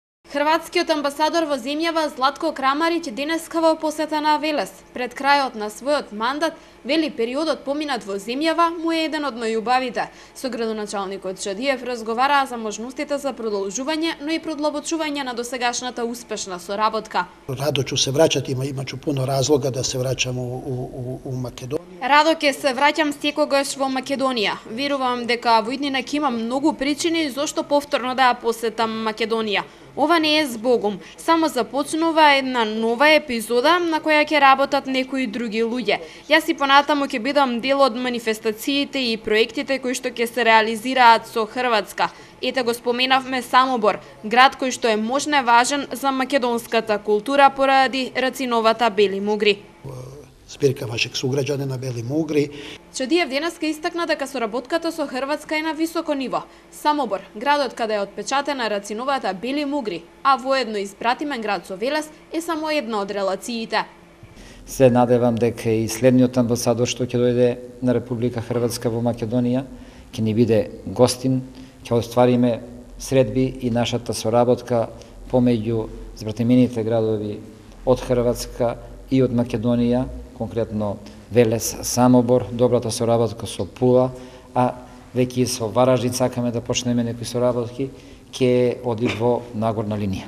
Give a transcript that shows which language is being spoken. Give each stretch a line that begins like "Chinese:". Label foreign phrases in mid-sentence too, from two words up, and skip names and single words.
Macedonian: Хрватскиот амбасадор во земјава Златко Крамариќ денеска во посета на Велес. Пред крајот на својот мандат, вели периодот поминат во земјава му е еден од најубавите. Со градоначалникот Чадиев разговараа за можностите за продолжување, но и продлабочување на досегашната успешна соработка.
Croatian: Радо ću se vraćati, imaću puno razloga da se vraćam u Makedoniju.
Macedonian: Радо ќе се враќам секогаш во Македонија. Верувам дека во иднина ќе има многу причини зошто повторно да ја посетам Македонија. Ова не е збогум, само започнува една нова епизода на која ќе работат некои други луѓе. Јас и понатаму ќе бидам дел од манифестациите и проектите кои што ќе се реализираат со Хрватска. Ете го споменавме Самобор, град кој што е можно важен за македонската култура поради рациновата бели мугри.
Croatian: Zbirka vašeg sugrađanina Beli Mugri.
Macedonian: Чадиев денеска истакна дека соработката со Хрватска е на високо ниво. Самобор, градот каде е отпечатена рациновата Бели Мугри, а воедно испратимен град со Велес, е само една од релациите. Се надевам дека и следниот амбасадор што ќе дојде на Република Хрватска во Македонија ќе ни биде гостин, ќе оствариме средби и нашата соработка помеѓу збратимените градови од Хрватска и од Македонија, конкретно Велес, Самобор, добрата соработка со Пула, а веќе со Вараждин сакаме да почнеме некои соработки, ќе оди во нагорна линија.